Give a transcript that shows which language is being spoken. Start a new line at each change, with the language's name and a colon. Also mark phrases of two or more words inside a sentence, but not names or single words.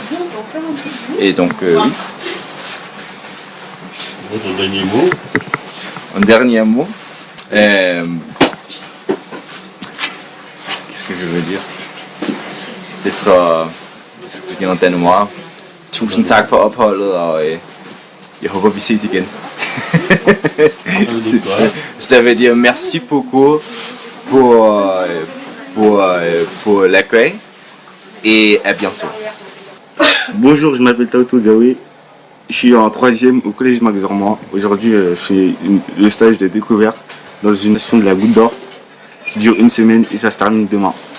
French: Et donc oui. votre dernier mot? Un dernier mot. qu'est-ce que je veux dire? Peut-être en Danois.
Danish: Tusind tak for opholdet, og jeg håber, vi ses igen.
French: Ça veut dire merci beaucoup pour l'accueil et à bientôt. Bonjour, je m'appelle Taoto Gawé. Je suis en 3e au collège Max Dormois. Aujourd'hui, je fais le stage de découverte dans une station de la Goutte d'Or qui dure une semaine et ça se termine demain.